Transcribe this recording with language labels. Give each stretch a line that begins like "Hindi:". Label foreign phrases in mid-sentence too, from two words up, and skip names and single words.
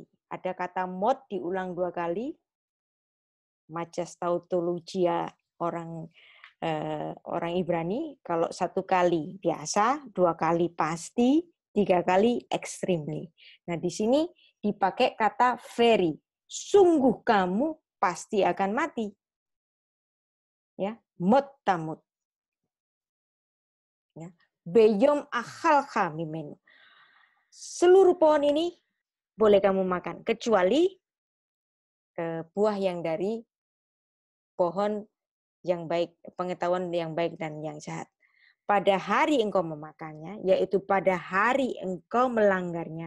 Indonesian: Ada kata mot diulang 2 kali. Majas tautologia orang Ibrani, kalau 1 kali biasa, 2 kali pasti, 3 kali extremely. Nah, di sini dipakai kata very. Sungguh kamu pasti akan mati. Ya,
Hebrew: mot tamut. Ya, beyom akhalcha mimenu.
Indonesian: Seluruh pohon ini boleh kamu makan, kecuali buah yang dari pohon yang baik, pengetahuan yang baik dan yang jahat. Pada hari engkau memakannya, yaitu pada hari engkau melanggarnya.